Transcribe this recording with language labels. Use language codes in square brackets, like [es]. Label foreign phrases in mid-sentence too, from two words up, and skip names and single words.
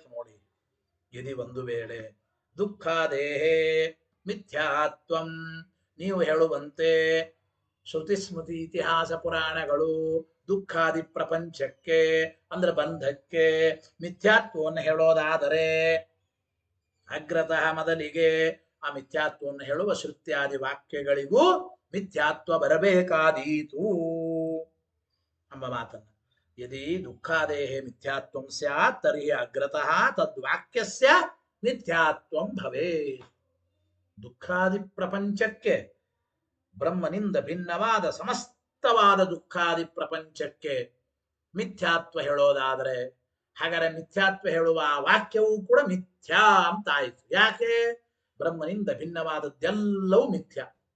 [kn] ನೋಡಿ, ಯದಿ ಒಂದು ವೇಳೆ [sa] ದುಃಖಾದೇಹೇ ಮಿಥ್ಯಾತ್ವಂ [kn] ನೀವು ಹೇಳುವಂತೆ ಶ್ರುತಿ ಸ್ಮೃತಿ ಇತಿಹಾಸ ಪುರಾಣಗಳು ದುಃಖಾದಿ ಪ್ರಪಂಚಕ್ಕೆ ಅಂದ್ರೆ ಬಂಧಕ್ಕೆ ಮಿಥ್ಯಾತ್ವವನ್ನು ಹೇಳೋದಾದರೆ ಅಗ್ರತಃ ಮೊದಲಿಗೆ ಆ ಮಿಥ್ಯಾತ್ವವನ್ನು ಹೇಳುವ ಶ್ರುತ್ಯಾದಿ ವಾಕ್ಯಗಳಿಗೂ ಮಿಥ್ಯಾತ್ವ ಬರಬೇಕಾದೀತು ಎಂಬ ಮಾತನ್ನು. [sa] ಯದಿ ದುಃಖಾದೇಹೇ ಮಿಥ್ಯಾತ್ವಂ ಸ್ಯಾತ್ ತರ್ಹಿ ಅಗ್ರತಃ ತದ್ವಾಕ್ಯಸ್ಯ ಮಿಥ್ಯಾತ್ವಂ ಭವೇತ್. [kn] ದುಃಖಾದಿ ಪ್ರಪಂಚಕ್ಕೆ, ಬ್ರಹ್ಮನಿಂದ ಭಿನ್ನವಾದ ಸಮಸ್ತವಾದ ದುಃಖಾದಿ ಪ್ರಪಂಚಕ್ಕೆ ಮಿಥ್ಯಾತ್ವ ಹೇಳೋದಾದರೆ ಹಾಗಾದರೆ ಮಿಥ್ಯಾತ್ವ ಹೇಳುವ ಆ ವಾಕ್ಯವೂ ಕೂಡ ಮಿಥ್ಯಾ ಅಂತ ಆಯಿತು. ಯಾಕೆ? ಬ್ರಹ್ಮನಿಂದ ಭಿನ್ನವಾದದ್ದೆಲ್ಲವೂ ಮಿಥ್ಯ.